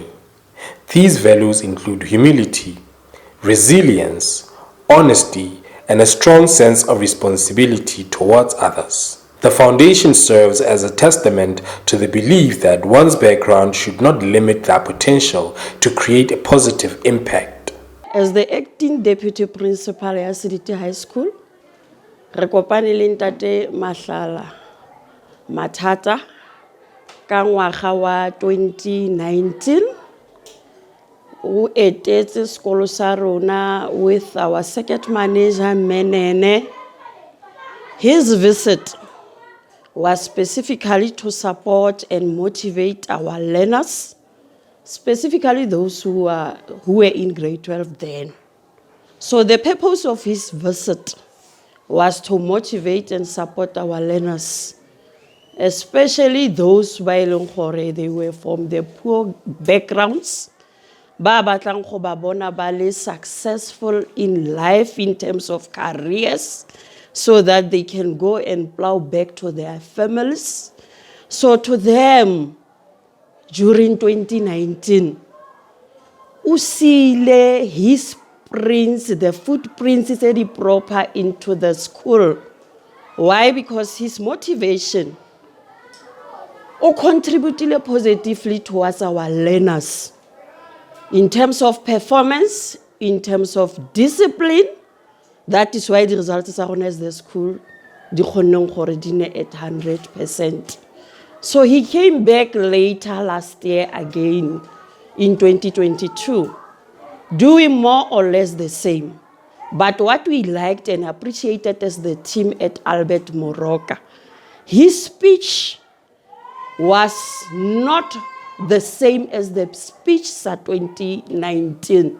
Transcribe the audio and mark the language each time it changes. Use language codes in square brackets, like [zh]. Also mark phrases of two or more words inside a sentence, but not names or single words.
[en] These values include humility, resilience, honesty, and a strong sense of responsibility towards others. The foundation serves as a testament to the belief that one's background should not limit their potential to create a positive impact. As the acting deputy principal at City High School, [tn] re kopane le Ntate Mahlala mathata ka ngwaga wa 2019. O etetse sekolo sa rona [en] with our circuit manager [tn] Menene. [en] His visit was specifically to support and motivate our learners, specifically those who were in grade 12 then. So the purpose of his visit was to motivate and support our learners, especially those they were from the poor backgrounds, [tn] ba batlang go ba bona ba le [en] successful in life in terms of careers, so that they can go and plow back to their families. So to them, during 2019, usile his prints, the footprints is already proper into the school. Why? Because his motivation contributed positively towards our learners. In terms of performance, in terms of discipline, that is why the results are on as the school, [tn] di khonneng gore di ne at 100%. [en] So he came back later last year again in 2022, doing more or less the same. But what we liked and appreciated as the team at Albert Moroka, his speech was not the same as the speech sa 2019.